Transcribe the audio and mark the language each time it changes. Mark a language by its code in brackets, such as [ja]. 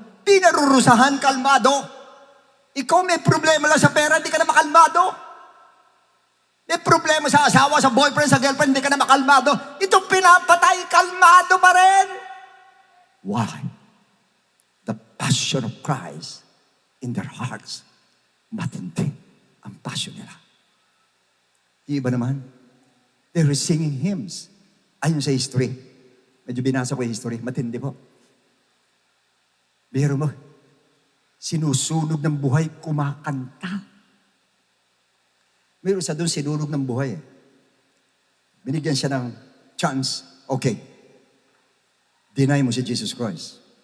[tl] Pinarurusahan, kalmado. Ikaw may problema lang sa pera, hindi ka na makalmado. May problema sa asawa, sa boyfriend, sa girlfriend, hindi ka na makalmado. Ito pinapatay, kalmado pa rin. Why? [en] The passion of Christ in their hearts. [tl] Matindi ang passion nila. Yung iba naman, [en] they were singing hymns. [tl] Ayon sa history. Medyo binasa ko yung history. Matindi po. Biro mo, sinusunog ng buhay, kumakanta. Meron sa doon sinunog ng buhay. Binigyan siya ng chance. Okay. Deny mo si Jesus Christ.